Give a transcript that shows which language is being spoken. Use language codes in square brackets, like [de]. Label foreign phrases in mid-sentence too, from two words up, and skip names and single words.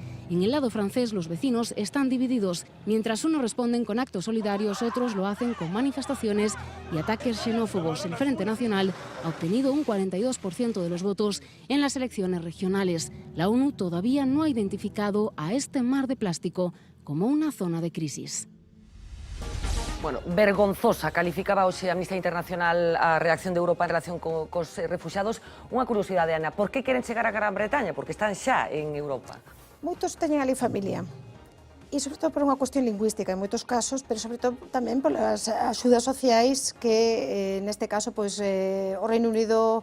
[es] En el lado francés, los vecinos están divididos. Mientras unos responden con actos solidarios, otros lo hacen con manifestaciones y ataques xenófobos. El Frente Nacional ha obtenido un 42% de los votos en las elecciones regionales. La ONU todavía no ha identificado a este mar de plástico como una zona de crisis. [gl] Bueno, vergonzosa, calificaba hoxe a Amnistía Internacional a reacción de Europa en relación cos refuxiados. Unha curiosidade, Ana, por que queren chegar a Gran Bretaña? Porque están xa en Europa. Moitos teñen ali familia. E sobre todo por unha cuestión lingüística en moitos casos, pero sobre todo tamén polas axudas sociais que neste caso pois o Reino Unido